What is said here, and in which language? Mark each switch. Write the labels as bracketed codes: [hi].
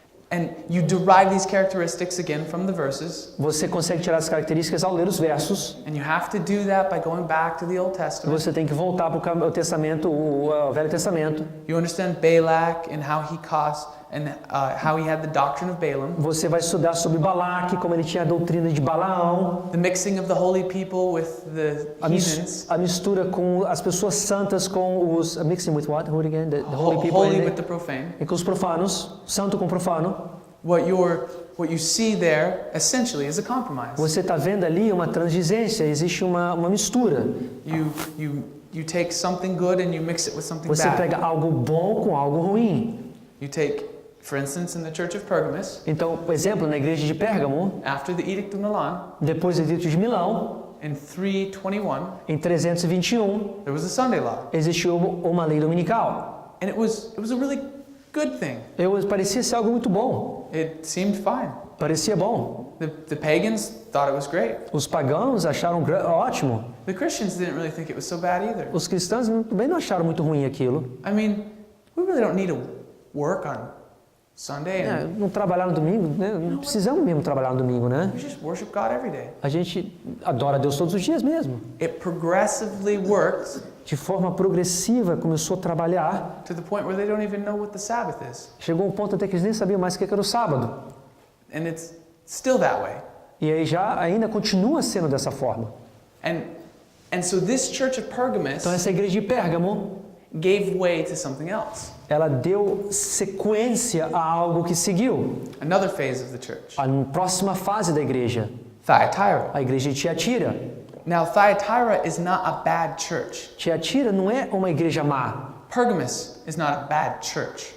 [en] And you derive these characteristics again from the verses. [pt] Você consegue tirar as características ao ler os versos. [en] And you have to do that by going back to the Old Testament. [pt] Você tem que voltar para o Testamento, o Velho Testamento. [en] You understand Balak and how he caused and how he had the doctrine of Balaam. [pt] Você vai estudar sobre Balaque, como ele tinha a doutrina de Balaão. [en] The mixing of the holy people with the heathens. [pt] A mistura com as pessoas santas com os [en] mixing with what? Who again? The holy people. Holy with the profane. [pt] E com os profanos, santo com profano. [en] What you see there essentially is a compromise. [pt] Você está vendo ali uma transigência, existe uma mistura. [en] You take something good and you mix it with something [pt] Você [en] bad. [pt] pega algo bom com algo ruim. [en] You take, for instance, in the church of Pergamos, [pt] Então, por exemplo, na igreja de Pérgamo, [en] after the Edict of Milan, [pt] depois do Edito de Milão, [en] in 321, [pt] em 321, [en] there was a Sunday law. [pt] existiu uma lei dominical. [en] And it was a really good thing. [pt] Parecia ser algo muito bom. [en] It seemed fine. [pt] Parecia bom. [en] The pagans thought it was great. [pt] Os pagãos acharam ótimo. [en] The Christians didn't really think it was so bad either. [pt] Os cristãos também não acharam muito ruim aquilo. [en] I mean, we really don't need to work on Sunday and [pt] Não trabalhar no domingo, né? Não precisamos mesmo trabalhar no domingo, né? [en] we just worship God every day. [pt] A gente adora a Deus todos os dias mesmo. [en] It progressively worked [pt] De forma progressiva começou a trabalhar. [en] to the point where they don't even know what the Sabbath is. [pt] Chegou um ponto até que eles nem sabiam mais o que era o sábado. [en] And it's still that way. [pt] E aí ainda continua sendo dessa forma. [en] And so this church of Pergamos [pt] Então essa igreja de Pérgamo, [en] gave way to something else. [pt] ela deu sequência a algo que seguiu. [en] Another phase of the church. [pt] A próxima fase da igreja, [en] Thyatira. [pt] a igreja de Tiatira. [en] Now Thyatira is not a bad church. [pt] Tiatira não é uma igreja má. [en] Pergamos is not a bad church.